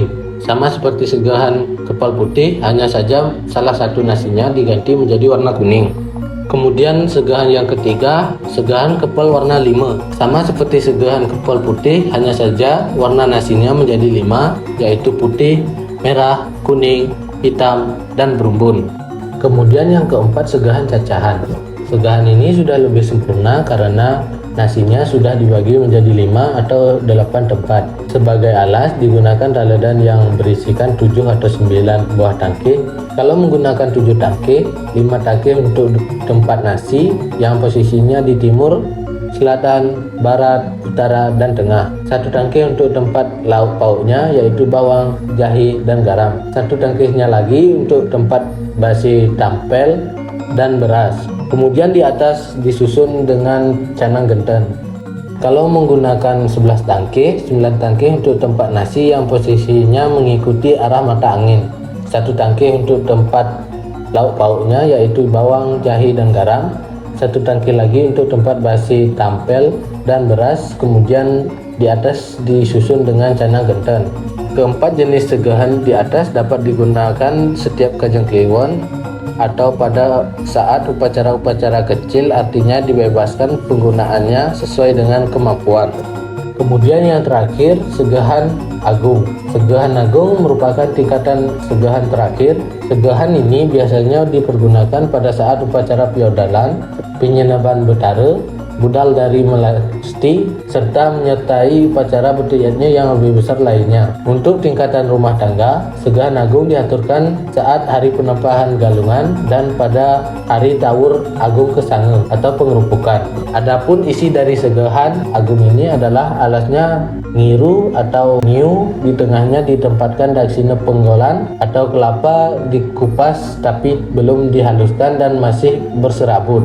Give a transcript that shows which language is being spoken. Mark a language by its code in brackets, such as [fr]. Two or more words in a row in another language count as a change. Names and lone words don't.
[id] Sama seperti segahan kepal putih, hanya saja salah satu nasinya diganti menjadi warna kuning. Kemudian segahan yang ketiga, segahan kepal warna 5. Sama seperti segahan kepal putih, hanya saja warna nasinya menjadi 5, yaitu putih, merah, kuning, hitam, dan berumbun. Kemudian yang keempat, segahan cacahan. Segahan ini sudah lebih sempurna karena nasinya sudah dibagi menjadi 5 atau 8 tempat. Sebagai alas digunakan raledan yang berisikan 7 atau 9 buah tangkih. Kalau menggunakan 7 tangkih, 5 tangkih untuk tempat nasi yang posisinya di timur, selatan, barat, utara, dan tengah. 1 tangkih untuk tempat lauk pauknya yaitu bawang, jahe, dan garam. 1 tangkihnya lagi untuk tempat basi tampel dan beras. Kemudian di atas disusun dengan canang genten. Kalau menggunakan 11 tangkih, 9 tangkih untuk tempat nasi yang posisinya mengikuti arah mata angin. 1 tangkih untuk tempat lauk pauknya yaitu bawang, jahe, dan garam. 1 tangkih lagi untuk tempat basi tampel dan beras. Kemudian di atas disusun dengan canang genten. Keempat jenis segahan di atas dapat digunakan setiap Kanjeng Kliwon atau pada saat upacara-upacara kecil, artinya dibebaskan penggunaannya sesuai dengan kemampuan. Kemudian yang terakhir, segahan agung. Segahan agung merupakan tingkatan segahan terakhir. Segahan ini biasanya dipergunakan pada saat upacara piodalan, penyenaban betara, budal dari melasti, serta menyertai upacara betiatnya yang lebih besar lainnya. Untuk tingkatan rumah tangga, segahan agung diaturkan saat hari penempahan galungan dan pada hari tawur agung kesange atau pengerupukan. Adapun isi dari segahan agung ini adalah alasnya ngiru atau nyiu, di tengahnya ditempatkan daksina penggolan atau kelapa dikupas tapi belum dihaluskan dan masih berserabut.